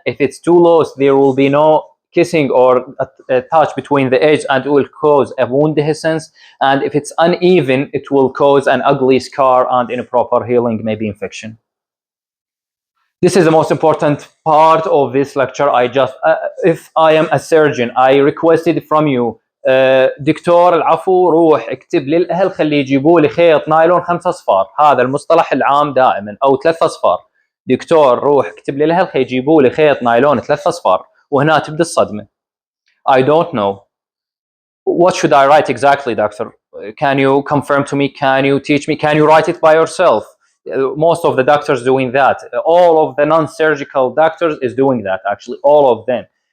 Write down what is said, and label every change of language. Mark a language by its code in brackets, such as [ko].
[en] If it's too loose, there will be no kissing or a touch between the edge, and it will cause a wound dehiscence. And if it's uneven, it will cause an ugly scar and improper healing, maybe infection. This is the most important part of this lecture. If I am a surgeon, I requested from you, [ar] دكتور العفو روح اكتب للأهل خلي يجيبوا لي خيط نايلون 5 أصفار. هذا المصطلح العام دائما، أو 3 أصفار. دكتور روح اكتب لي لها يجيبوا لي خيط نايلون 3 اصفار، وهنا تبدا الصدمه. [en] I don't know. What should I write exactly, doctor? Can you confirm to me? Can you teach me? Can you write it by yourself? Most of the doctors doing that. All of the non-surgical doctors is doing that, actually, all of them.